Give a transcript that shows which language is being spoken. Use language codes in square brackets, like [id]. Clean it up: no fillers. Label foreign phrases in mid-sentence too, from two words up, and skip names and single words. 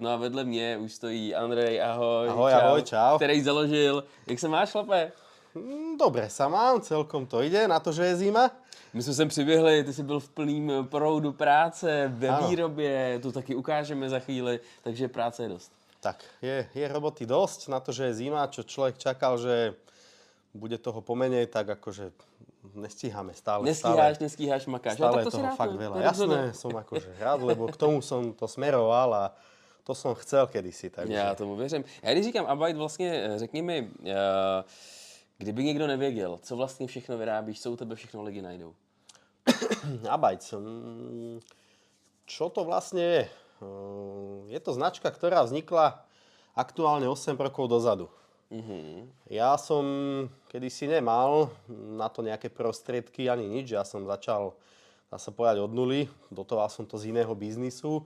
[cs] No a vedle mě už stojí Andrej, ahoj. Ahoj, čau. Který založil. Jak se máš, chlape? [sk] Dobre sa mám, celkom to ide na to, že je zima. [cs] My jsme sem přiběhli, ty jsi byl v plným proudu práce, ve výrobě, to taky ukážeme za chvíli, takže práce je dost. [sk] Tak, je roboty dosť na to, že je zima, čo človek čakal, že bude toho pomenej, tak akože nestíhame stále. [cs] Nestíháš, makáš. [sk] Stále je toho fakt veľa. Jasné, som akože rád, lebo k tomu som to smeroval a to som chcel kedysi. Takže... [cs] Já tomu věřím. Já když říkám Abite, vlastně řekni mi, kdyby někdo nevěděl, co vlastně všechno vyrábíš, co u tebe všechno lidi najdou? Abite. [sk] Čo to vlastne je? Je to značka, ktorá vznikla aktuálne 8 rokov dozadu. Ja som kedysi nemal na to nejaké prostriedky ani nič. Ja som začal, dá sa povedať, od nuly. Dotoval som to z iného biznisu.